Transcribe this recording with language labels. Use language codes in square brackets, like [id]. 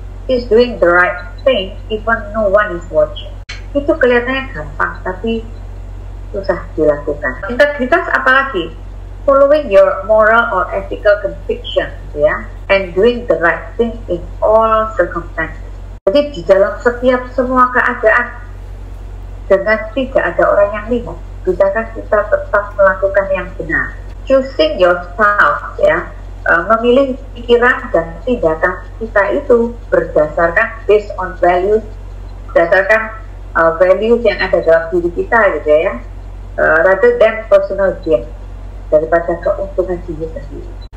[en] Is doing the right thing even no one is watching. [id] Itu kelihatannya gampang, tapi susah dilakukan. Integritas apalagi? [en] Following your moral or ethical conviction, ya, and doing the right thing in all circumstances. [id] Jadi di dalam setiap semua keadaan dengan tidak ada orang yang lihat, bisakah kita tetap melakukan yang benar? [en] Choosing yourself, [id] ya, memilih pikiran dan tindakan kita itu berdasarkan [en] based on values, [id] berdasarkan values yang ada dalam diri kita, gitu ya, [en] rather than personal gain, [id] daripada keuntungan diri sendiri.